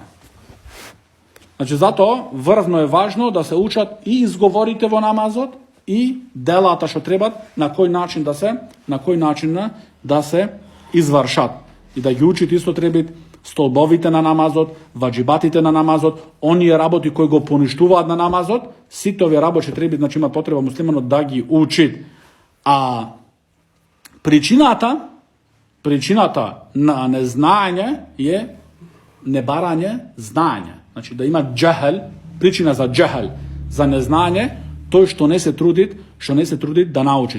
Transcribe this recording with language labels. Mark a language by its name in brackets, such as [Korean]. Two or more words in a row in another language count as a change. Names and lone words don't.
[Macedonian] Значи зато врвно је важно да се учат и изговорите во намазот, и делата што треба на који начин да се извршат. И да их учити исто треба столбовите на намазот, ваџибатите на намазот, они је работи који го поништуват на намазот, ситови работ ќе треба, значи има потреба муслимано да ги учит. А причината на незнање је небарање знања. Значи да има џахел, причина за џахел, за незнање, то је што не се трудит да научит.